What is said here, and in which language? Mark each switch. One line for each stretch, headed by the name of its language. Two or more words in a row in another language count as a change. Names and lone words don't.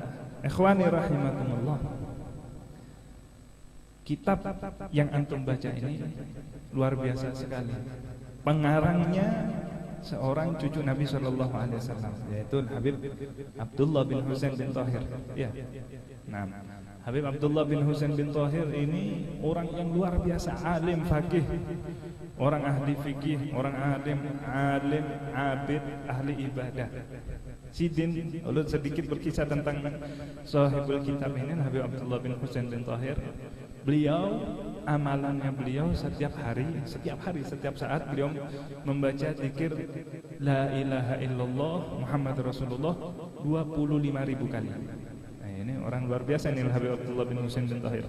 Arabic: Ikhwani rahimakumullah,
Indonesian: kitab yang antum baca ini luar biasa sekali. Pengarangnya seorang cucu Nabi
Arabic: Sallallahu Alaihi Wasallam,
Indonesian: yaitu Habib Abdullah bin Husain bin Thahir. Ya. Nah, Habib Abdullah bin Husain bin Thahir ini orang yang luar biasa,
Arabic: alim faqih,
Indonesian: orang ahli fikih, orang alim, abid, ahli ibadah. Sidin ulun sedikit berkisah tentang
Arabic: sahibul kitab
Indonesian: ini, Habib Abdullah bin Husain bin Thahir. Beliau, amalannya beliau setiap saat beliau membaca zikir
Arabic: La ilaha illallah Muhammad Rasulullah
Indonesian: 25.000 kali. Nah, ini orang luar biasa nih Habib Abdullah bin Husain bin Thahir.